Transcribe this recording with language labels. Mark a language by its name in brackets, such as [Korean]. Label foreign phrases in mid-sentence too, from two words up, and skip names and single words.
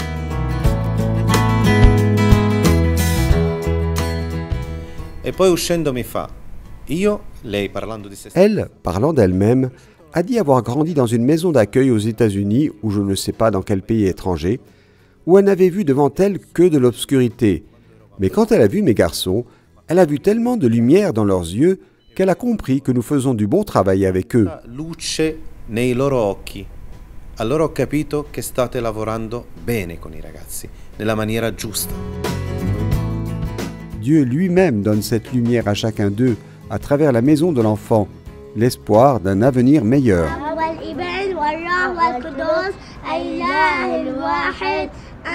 [French] Elle, parlant d'elle-même, a dit avoir grandi dans une maison d'accueil aux États-Unis ou je ne sais pas dans quel pays étranger, où elle n'avait vu devant elle que de l'obscurité. Mais quand elle a vu mes garçons, elle a vu tellement de lumière dans leurs yeux qu'elle a compris que nous faisons du bon travail avec eux. [Italian] Allora ho capito che state lavorando bene con I ragazzi, nella maniera giusta. [French] Dieu lui-même donne cette lumière à chacun d'eux à travers la maison de l'enfant, l'espoir d'un avenir meilleur. [Arabic] والقدوس الإله الواحد